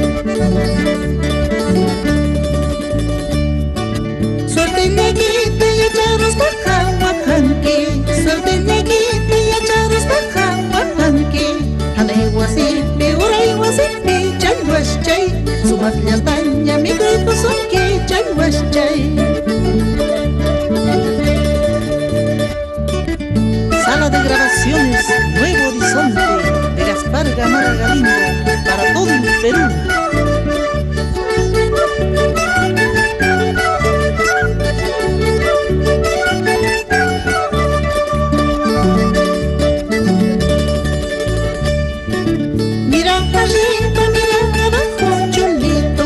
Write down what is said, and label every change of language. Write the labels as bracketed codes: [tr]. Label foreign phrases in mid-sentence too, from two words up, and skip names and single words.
[qu] Suerte ñaguita yacharuspaqa wahanki, suerte ñaguita yacharuspaqa wahanki. Hanay wasipi uray wasipi chay waschay, sumakllataña mikhuykusunki chay waschay. [es] Sala de grabaciones Nuevo Horizonte de Gaspar Gamarra Galindo para todo el Perú. Mira arriba, mira abajo, cholito.